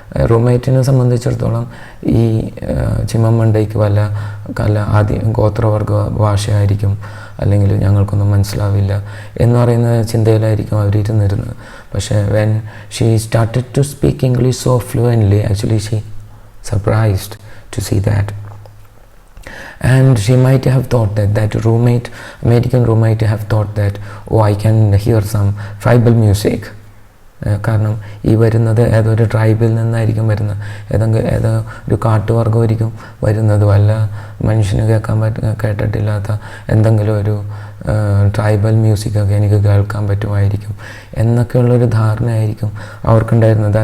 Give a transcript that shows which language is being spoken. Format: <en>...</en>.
<ml>റൂംമേറ്റിനെ സംബന്ധിച്ചിടത്തോളം ഈ ചിമമണ്ടയ്ക്ക് വല്ല ഗോത്രവർഗ ഭാഷയായിരിക്കും, അല്ലെങ്കിൽ ഞങ്ങൾക്കൊന്നും മനസ്സിലാവില്ല എന്ന് പറയുന്ന ചിന്തയിലായിരിക്കും അവരിരുന്നിരുന്നത്.</ml> <en>പക്ഷേ when she started to speak English so fluently, actually she surprised to see that. And she might have thought that American roommate have thought that, oh, I can hear some tribal music.</en> <ml>കാരണം ഈ വരുന്നത് ഏതൊരു ട്രൈബിൽ നിന്നായിരിക്കും വരുന്നത്, ഏതോ ഒരു കാട്ടുവർഗമായിരിക്കും വരുന്നത്, വല്ല മനുഷ്യന് കേട്ടിട്ടില്ലാത്ത എന്തെങ്കിലും ഒരു ട്രൈബൽ മ്യൂസിക്കൊക്കെ എനിക്ക് കേൾക്കാൻ പറ്റുമായിരിക്കും എന്നൊക്കെയുള്ളൊരു ധാരണയായിരിക്കും അവർക്കുണ്ടായിരുന്നത്.</ml>